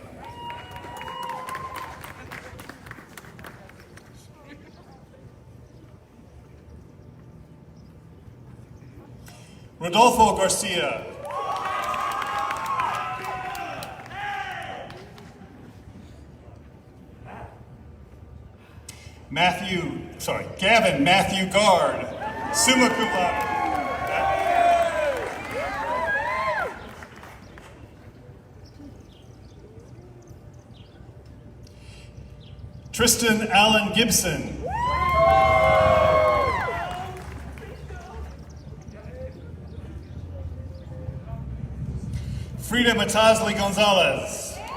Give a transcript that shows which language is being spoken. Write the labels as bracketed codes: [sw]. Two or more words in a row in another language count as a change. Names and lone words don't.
[en] Rodolfo Garcia. Gavin Matthew Guard, [la] summa cum laude. [en] Tristan Allen Gibson. Frida Matazli Gonzalez.